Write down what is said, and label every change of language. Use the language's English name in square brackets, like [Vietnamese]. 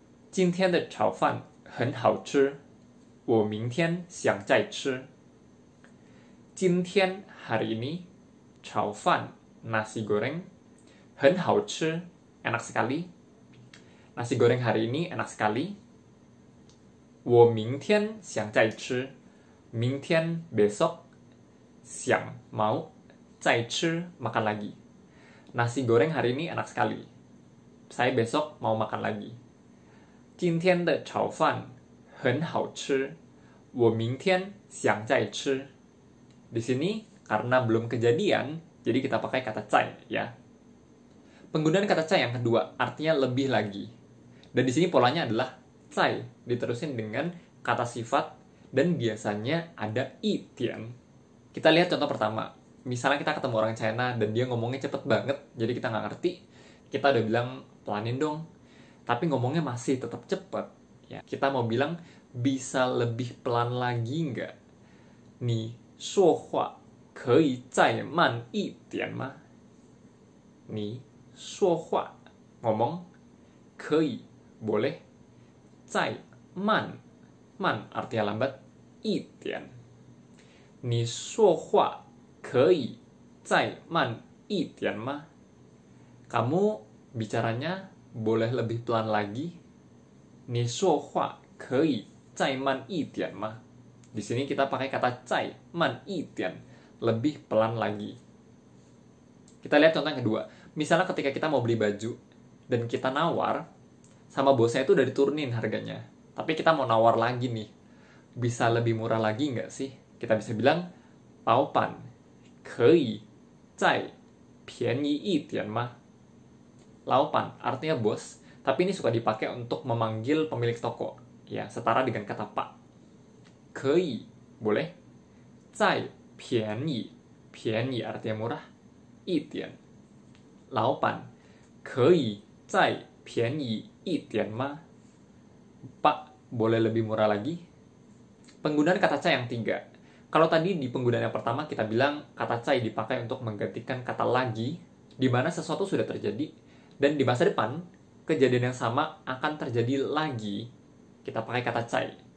[Chinese] 今天的炒饭很好吃，我明天想再吃。 [Indonesian] 今天 hari ini 炒饭 nasi goreng [Chinese] 很好吃 [Indonesian] enak sekali. Nasi goreng hari ini enak sekali. [Chinese] 我明天想再吃 明天 besok 想 mau 再吃 [Indonesian] makan lagi. Nasi goreng hari ini enak sekali. Saya besok mau makan lagi. [Chinese] 今天的炒饭很好吃，我明天想再吃。 [Indonesian] Di sini, karena belum kejadian, jadi kita pakai kata cai, ya. Penggunaan kata cai yang kedua, artinya lebih lagi. Dan di sini polanya adalah cai, diterusin dengan kata sifat, dan biasanya ada itian. Kita lihat contoh pertama. Misalnya kita ketemu orang China, dan dia ngomongnya cepet banget, jadi kita nggak ngerti. Kita udah bilang, pelanin dong. Tapi ngomongnya masih tetap cepet. Ya. Kita mau bilang, bisa lebih pelan lagi nggak? [Chinese] Ni 说话可以再慢一点吗? 你说话 [Indonesian] ngomong [Chinese] 可以 boleh 再慢 [Indonesian] man artinya lambat [Chinese] 一点 你说话可以再慢一点吗? [Indonesian] Kamu bicaranya boleh lebih pelan lagi? [Chinese] 你说话可以再慢一点吗? [Indonesian] Di sini kita pakai kata cai, man itian, lebih pelan lagi. Kita lihat contoh yang kedua. Misalnya ketika kita mau beli baju dan kita nawar, sama bosnya itu udah diturunin harganya. Tapi kita mau nawar lagi nih. Bisa lebih murah lagi nggak sih? Kita bisa bilang, [Chinese] 老板可以再便宜一点吗? [Indonesian] 老板 artinya bos, tapi ini suka dipakai untuk memanggil pemilik toko. Ya, setara dengan kata pak. 可以 boleh, 再便宜 artinya murah, [Chinese] 一点老板可以再便宜一点吗 [Indonesian] Pak boleh lebih murah lagi penggunaan kata cai yang 3 kalau tadi di penggunaan yang pertama kita bilang kata cai dipakai untuk menggantikan kata lagi di mana sesuatu sudah terjadi dan di masa depan kejadian yang sama akan terjadi lagi kita pakai kata cai.